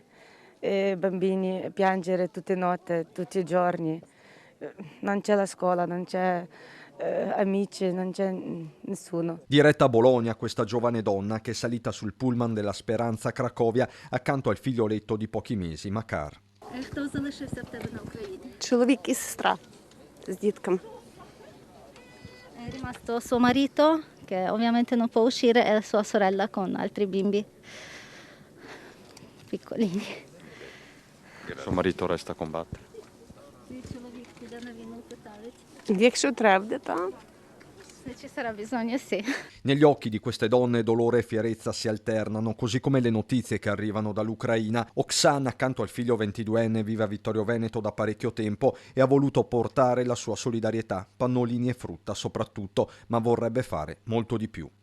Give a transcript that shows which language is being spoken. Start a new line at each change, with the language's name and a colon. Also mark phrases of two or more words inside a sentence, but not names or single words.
Italian: E bambini piangere tutte notte, tutti i giorni. Non c'è la scuola, non c'è amici, non c'è nessuno. Diretta a Bologna, questa giovane donna che è salita sul pullman della Speranza a Cracovia accanto al figlioletto di pochi mesi, Makar.
Ukrainian: Хто залишився в тебе на Україні? Чоловік і сестра з дітками.
Italian: È rimasto suo marito, che ovviamente non può uscire, e sua sorella con altri bimbi piccolini. Suo marito resta a combattere.
Ukrainian: Твій чоловік піде на війну, питають. Якщо треба, так.
Italian: Se ci sarà bisogno, sì. Negli occhi di queste donne dolore e fierezza si alternano, così come le notizie che arrivano dall'Ucraina. Oksana, accanto al figlio 22enne, vive a Vittorio Veneto da parecchio tempo e ha voluto portare la sua solidarietà, pannolini e frutta soprattutto, ma vorrebbe fare molto di più.